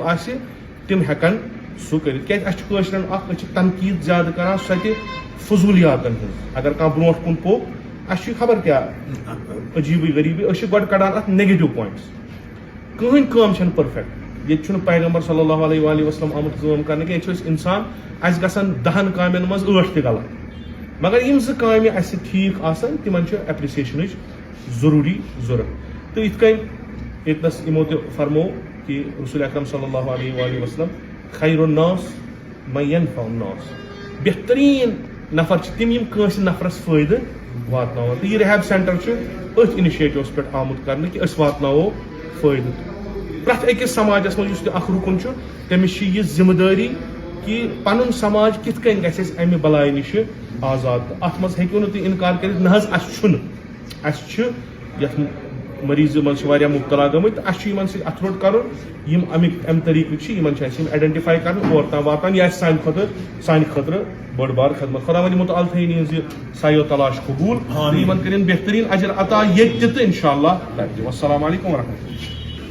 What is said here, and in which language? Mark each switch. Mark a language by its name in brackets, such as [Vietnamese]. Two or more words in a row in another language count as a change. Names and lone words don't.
[Kashmiri] آسہِ تِم ہیٚکن سُہ کٔرِتھ کیازِ اسہِ چھُ کٲشرٮ۪ن اکھ أسۍ چھِ تنقیٖد زیادٕ کران سۄ تہِ فضوٗلیاتن ہٕنٛز اگر کانٛہہ برونٛٹھ کُن پوٚک اسہِ چھُ خبر کیٛاہ عجیٖبٕے غریٖبٕے أسۍ چھِ گۄڈٕ کڑان اتھ [English] negative points [Kashmiri] کٕہٕنۍ کٲم چھنہٕ پٔرفیکٹ ییٚتہِ چھُنہٕ پیغمبر [Arabic] صلی اللہ علیہ وآلہ وسلم [Kashmiri] آمُت کٲم کرنہٕ کینٛہہ ییٚتہِ چھِ أسۍ انسان اسہِ گژھن 10 کامٮ۪ن منٛز 8 تہِ غلط مگر یِم 2 کامہِ اسہِ ٹھیٖک آسن تِمن چھِ ایپرِسیشنٕچ ضروٗری ضوٚرتھ تہٕ یِتھ کٔنۍ ییٚتنس یِمو تہِ فرمو کہ رسول اکرم [Arabic] صلی اللہ علیہ وآلہ وسلم خیر الناس من ينفع [Kashmiri] الناس بہترین نفر چھِ تِم یِم کٲنٛسہِ نفرس فٲیدٕ واتناوان تہٕ یہِ ریہیب سینٹر چھُ أتھۍ اِنِشیٹِوَس پٮ۪ٹھ آمُت کرنہٕ کہ أسۍ واتناوو فٲیدٕ پرٛٮ۪تھ أکِس سماجس منٛز یُس تہِ اکھ رُکُن چھُ تٔمِس چھِ یہِ ذِمہٕ دٲری کہ پنُن سماج کِتھ کٔنۍ گژھِ اَسہِ امہِ بلایہِ نِش آزاد تہٕ اتھ منٛز ہیٚکِو نہٕ تُہۍ انکار کٔرِتھ نہ حظ اسہِ چھُنہٕ اسہِ چھِ یتھ مریض منٛز چھِ واریاہ مُبتلا گٔمٕتۍ تہٕ اسہِ چھُ یِمن سۭتۍ اَتھٕ روٚٹ کرُن یِم اَمِکۍ امہِ طریٖقٕکۍ چھِ یِمن چھِ اسہِ یِم آیڈینٹِفاے کرٕنۍ اور تام واتان یہِ آسہِ سانہِ خٲطرٕ بٔڑ بار خدمت خۄدا ونہِ مُتعال تھٲیِن یِہٕنٛز یہِ سایو تلاش قبوٗل تہٕ یِمن کٔرِنۍ بہتریٖن اجر عطا ییٚتہِ تہِ تہٕ [Arabic] انشاء اللہ [Kashmiri] تتہِ تہِ [Arabic] والسلام علیکم ورحمتہ اللہ